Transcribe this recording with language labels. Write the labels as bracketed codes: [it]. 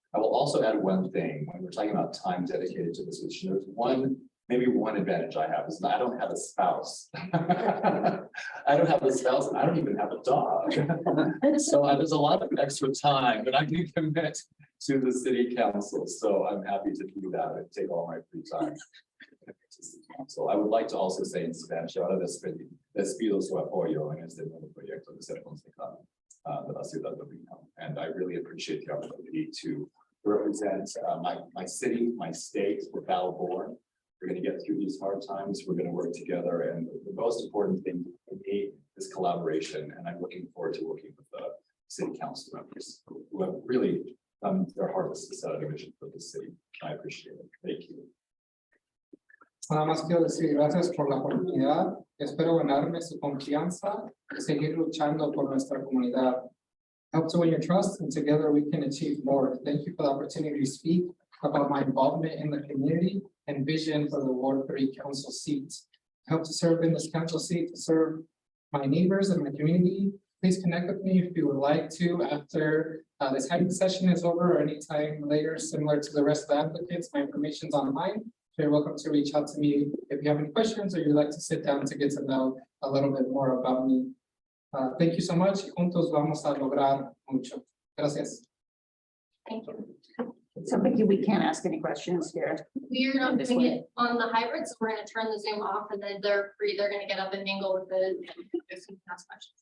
[en] I will also add one thing. When we're talking about time dedicated to this, which there's maybe one advantage I have is that I don't have a spouse. I don't have a spouse, and I don't even have a dog. So there's a lot of extra time that I can commit to the city council. So I'm happy to do that and take all my free time. So I would like to also say in Spanish, [es] ahora les pido su apoyo en este nuevo proyecto de ser concejal de la ciudad de Reno. [en] And I really appreciate the opportunity to represent my city, my state, the battle born. We're going to get through these hard times. We're going to work together. And the most important thing for me is collaboration. And I'm looking forward to working with the city council members who have really done their hardest to set a vision for the city. I appreciate it. Thank you. [es] Nada más quiero decir gracias por la oportunidad. Espero ganarme su confianza y seguir luchando por nuestra comunidad. [en] Help to win your trust, and together we can achieve more. Thank you for the opportunity to speak about my involvement in the community and vision for the Ward 3 council seat. I hope to serve in this council seat to serve my neighbors and my community. Please connect with me if you would like to after this hybrid session is over, or anytime later, similar to the rest of the applicants. My information is online. You're welcome to reach out to me if you have any questions or you'd like to sit down to get to know a little bit more about me. Thank you so much. [es] Juntos vamos a lograr mucho. Gracias. [en] Thank you. So Vicky, we can't ask any questions here. We are not doing it on the hybrid, so we're going to turn the Zoom off, and then they're free. They're going to get up and mingle with the ask questions.